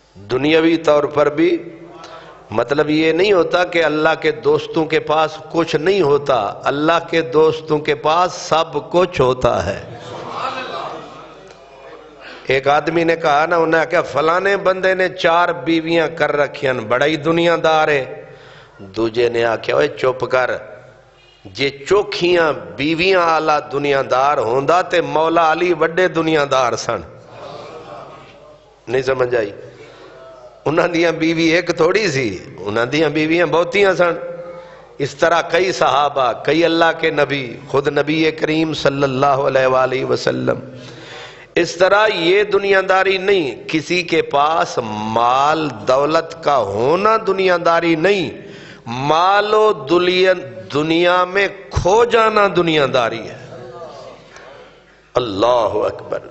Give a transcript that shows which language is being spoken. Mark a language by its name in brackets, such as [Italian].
[Urdu] دنیاوی طور پر بھی مطلب یہ نہیں ہوتا کہ اللہ کے دوستوں کے پاس کچھ نہیں ہوتا، اللہ کے دوستوں کے پاس سب کچھ ہوتا ہے. ایک آدمی نے کہا نا، انہیں کہا فلانے بندے نے 4 بیویاں کر رکھیں، بڑا ہی دنیا دار ہے. [Punjabi] دوجے نے آکھیا اوے چپ کر، جے چوکھیاں بیویاں آلہ دنیا دار ہوندا تے مولا علی وڈے دنیا دار سن. [Urdu] نہیں سمجھ آئی؟ [Punjabi] انہاں دیاں بیوی ایک تھوڑی سی، انہاں دیاں بیویاں بہتیاں سن. [Urdu] اس طرح کئی صحابہ، کئی اللہ کے نبی، خود نبی کریم صلی اللہ علیہ وآلہ وسلم. اس طرح یہ دنیا داری نہیں، کسی کے پاس مال دولت کا ہونا دنیا داری نہیں، مال و دنیا میں کھو جانا دنیا داری ہے. اللہ اکبر.